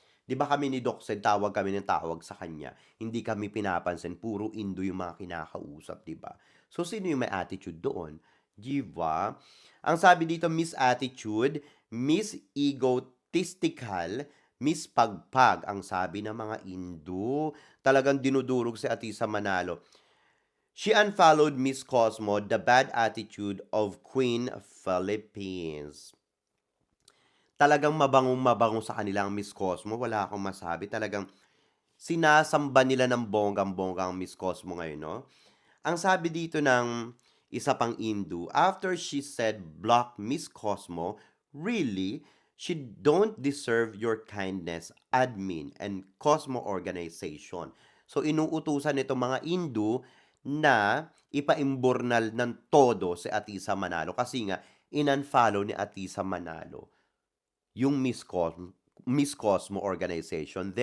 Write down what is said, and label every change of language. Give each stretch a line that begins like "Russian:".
Filipino: 'Di ba kami ni Doc Sed, tawag kami ng tawag sa kanya. Hindi kami pinapansin, puro Indo yung mga kinakausap, 'di ba? So sino yung may attitude doon? 'Di ba? Ang sabi dito, Miss Attitude, Miss Egotistical, Miss Pagpag, ang sabi ng mga Indo. Talagang dinudurog si Atisa Manalo.
English: She unfollowed Miss Cosmo, the bad attitude of Queen Philippines.
Filipino: Talagang mabangong-mabango sa kanilang Miss Cosmo, wala akong masabi. Talagang sinasamba nila ng bonggang-bongga ang Miss Cosmo ngayon, no? Ang sabi dito ng isa pang Hindu,
English: after she said block Miss Cosmo, really, she don't deserve your kindness, admin, and Cosmo organization.
Filipino: So inuutusan nito mga Hindu na ipaimbornal ng todo si Atisa Manalo kasi nga inunfollow ni Atisa Manalo yung Miss Cosmo organization.